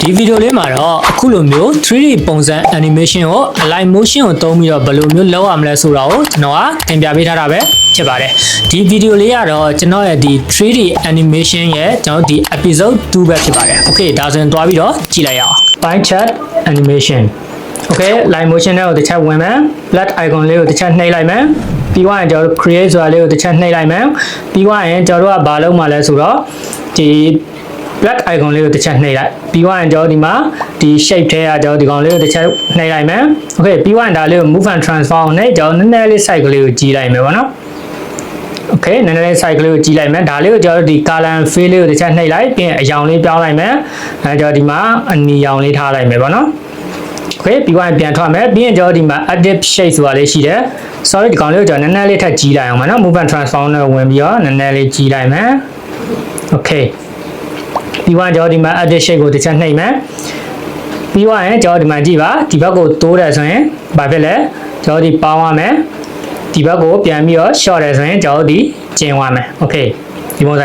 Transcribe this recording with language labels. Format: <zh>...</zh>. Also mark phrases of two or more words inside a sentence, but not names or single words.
<my>ဒီဗီဒီယိုလေးမှာတော့အခုလိုမျိုး 3D ပုံစံ animation ကို</my> <en>align motion</en> <my>ကိုသုံးပြီးတော့ဘယ်လိုမျိုးလုပ်ရမလဲဆိုတာကိုကျွန်တော်ကသင်ပြပေးထားတာပဲဖြစ်ပါတယ်ဒီဗီဒီယိုလေးကတော့ကျွန်တော်ရဲ့ဒီ</my> <en>3D animation</en> <my>ရဲ့ကျွန်တော်ဒီ episode 2ပဲဖြစ်ပါတယ် okay ဒါဆိုရင်တွားပြီးတော့ကြည့်လိုက်ရအောင်</my> <en>Pie chart animation</en> <my>okay</my> <en>line motion</en> <my>နဲ့ကိုတစ်ချက်ဝင်မယ်</my> <en>flat icon</en> <my>လေးကိုတစ်ချက်နှိပ်လိုက်မယ်ပြီးသွားရင်ကျွန်တော် create ဆိုတာလေးကိုတစ် ချက်နှိပ်လိုက်မယ်ပြီးသွားရင်ကျွန်တော်တို့ကဘာလုပ်မှာလဲဆိုတော့ဒီ</my> <en>black icon</en> <my>လေးကိုတစ်ချက်နှိပ်လိုက်ပြီးသွားရင်ကျွန်တော်ဒီမှာဒီ shape ထဲကကျွန်တော်ဒီကောင်လေးကိုတစ်ချက်နှိပ်လိုက်မယ် okay ပြီးသွားရင်ဒါလေးကို</my> <en>move and transform</en> <my>နဲ့ကျွန်တော်နည်းနည်းလေး site ကလေးကိုကြီးလိုက်မယ်ပေါ့နော် okay နည်းနည်းလေး site ကလေးကိုကြီးလိုက်မယ်ဒါလေး ကိုကျွန်တော်ဒီ</my> <en>color and fill</en> <my>လေးကိုတစ်ချက်နှိပ်လိုက်ပြီးရင်အရောင်လေးပြောင်းလိုက်မယ်အဲကျွန်တော်ဒီမှာအနီရောင်လေးထားလိုက်မယ်ပေါ့နော် okay ပြီးသွားရင်ပြန်ထွက်မယ်ပြီးရင်ကျွန်တော်ဒီမှာ</my> <en>edit shape</en> <my>ဆိုတာလေးရှိတယ် sorry ဒီကောင်လေးကိုကျွန်တော်နည်းနည်းလေးထပ်ကြီးလိုက် အောင်ပါနော်</my> <en>move and transform</en> <my>နဲ့ဝင်ပြီးတော့နည်းနည်းလေးကြီးလိုက်မယ် okay ပြီးသွားကျွန်တော်ဒီမှာ</my> <en>edit shape</en> <my>ကိုတစ်ချက်နှိပ်မယ်ပြီးသွားရင်ကျွန်တော်ဒီမှာကြည့်ပါဒီဘက်ကိုတိုး တယ်ဆိုရင်ဘာဖြစ်လဲကျွန်တော်ဒီပေါင်းရမယ်ဒီဘက်ကိုပြန်ပြီးတော့ short တယ်ဆိုရင်ကျွန်တော်ဒီကျင်းသွားမယ် okay ဒီပုံစံ</my>